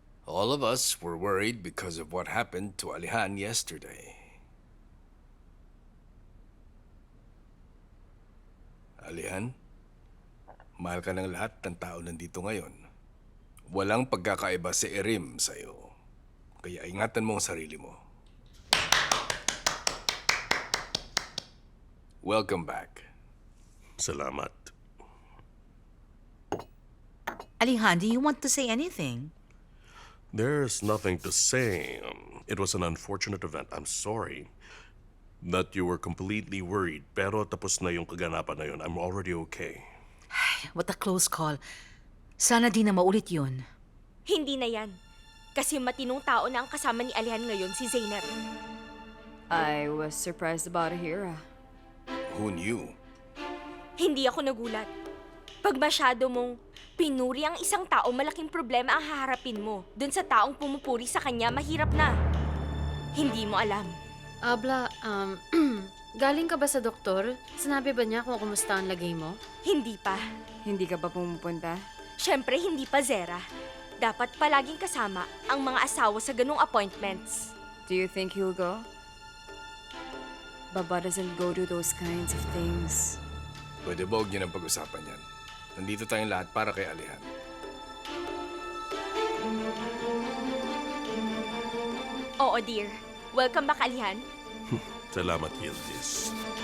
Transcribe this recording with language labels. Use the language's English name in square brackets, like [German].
[English] All of us were worried because of what happened to Alihan yesterday. [Filipino] Alihan, mahal ka ng lahat ng tao nandito ngayon. Walang pagkakaiba si Erim sa'yo. Kaya ingatan mo ang sarili mo. [English] Welcome back. [Filipino] Salamat. [English] Alihan, do you want to say anything? There's nothing to say. It was an unfortunate event. I'm sorry that you were completely worried. [Filipino] Pero tapos na yung kaganapan na yun. [English] I'm already okay. What a close call. [Filipino] Sana di na maulit yun. Hindi na yan. Kasi matinong tao na ang kasama ni Alihan ngayon, si Zainab. [English] I was surprised about it here. Who knew? [Filipino] Hindi ako nagulat. Pag masyado mong pinuri ang isang tao, malaking problema ang haharapin mo. Doon sa taong pumupuri sa kanya, mahirap na. Hindi mo alam. Abla, galing ka ba sa doktor? Sinabi ba niya kung kumusta ang lagay mo? Hindi pa. Hindi ka ba pumupunta? Siyempre, hindi pa, Zera. Dapat palaging kasama ang mga asawa sa ganung appointments. [English] Do you think he'll go? Baba doesn't go to those kinds of things. [Filipino] Pwede ba huwag niyo nang pag-usapan yan? Nandito tayong lahat para kay Alihan. [English] Oo, dear. Welcome back, Alihan. [Filipino] Salamat, Yildiz.